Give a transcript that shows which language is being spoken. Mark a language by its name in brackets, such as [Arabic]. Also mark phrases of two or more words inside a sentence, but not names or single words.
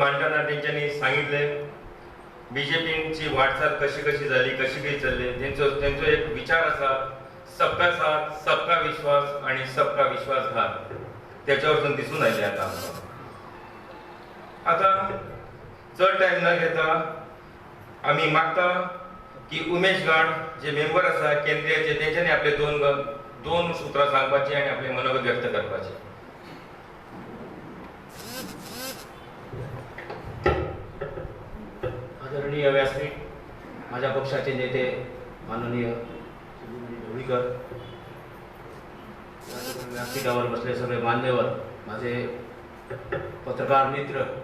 [Marathi] मांडताना तेंच्यांनी सांगितले बीजेपीची वाटचाल कशी कशी झाली, कशी कशी चालली. [Konkani] त्यांचो एक विचार असा, [Hindi] सबका साथ, सबका विश्वास [Konkani] आणि [Hindi] सबका विश्वासघात. [Konkani] त्याच्यावरून दिसून आले आता चड टाइम न घेता आम्ही मागता की उमेश गाड जे मेंबर असा केंद्रीयचे तेंच्यांनी आपले दोन सुत्रां सांगपाची आणि आपले मनोगत व्यक्त करपाचे. [Marathi] आदरणीय व्यासपीठ, माझ्या पक्षाचे नेते माननीय ढवळीकर, व्यासपीठावर बसले सगळे मान्यवर, माझे पत्रकार मित्र,